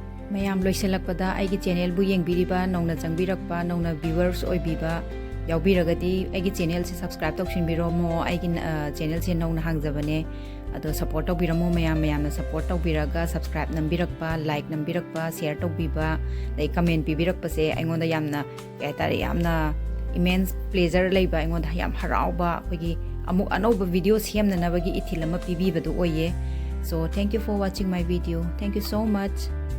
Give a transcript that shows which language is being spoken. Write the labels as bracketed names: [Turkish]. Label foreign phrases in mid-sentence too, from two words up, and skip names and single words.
[Manipuri] mayam loiselakpada aigi channel bu yengbiriba nongna changbirakpa nongna viewers oibiba yaubiragadi aigi channel se subscribe toksinbiro mo aigi channel se nongna hangjabane ado support tawbiramo mayam na support tawbiraga subscribe nambirakpa like nambirakpa share tawbiba dai comment pibirakpa se aingonda yamna kaitare yamna [English] immense pleasure [Manipuri] leiba aingonda yam harauba aigi amuk anoba video semna nabagi ithilama pibibadu oye. [English] So thank you for watching my video. Thank you so much.